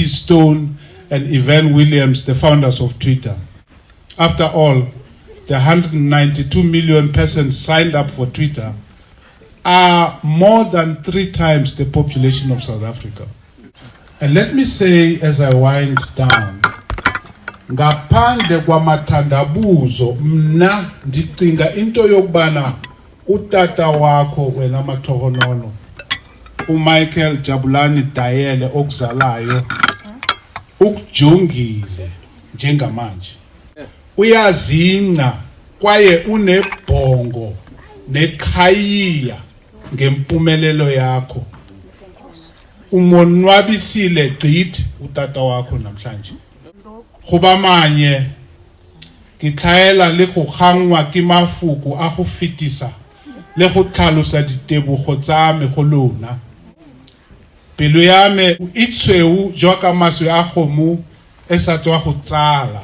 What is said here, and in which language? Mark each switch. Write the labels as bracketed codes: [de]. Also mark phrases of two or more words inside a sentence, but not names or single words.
[en] Stone, and Evan Williams, the founders of Twitter. After all, the 192 million persons signed up for Twitter are more than 3 times the population of South Africa. And let me say, as I wind down, [xh] ngaphandle kwamathandabuzo mna ndicinga into yokubana utata wakho wena Matlhogonolo uMichael Jabulani Dayele okuzalayo ukujongile njengamanje, uyazinca kwaye unebhongo neqhayiya ngempumelelo yakho, umonwabisile gqithi utata wakho namhlanje. [tn] Goba Manye ke tlhaela le go gangwa ke mafuku a go fetisa le go tlhalosa ditebogo tsa me go lona. Pelo ya me e tshweu jwaka maswe a kgomo e sa tswa go tsala.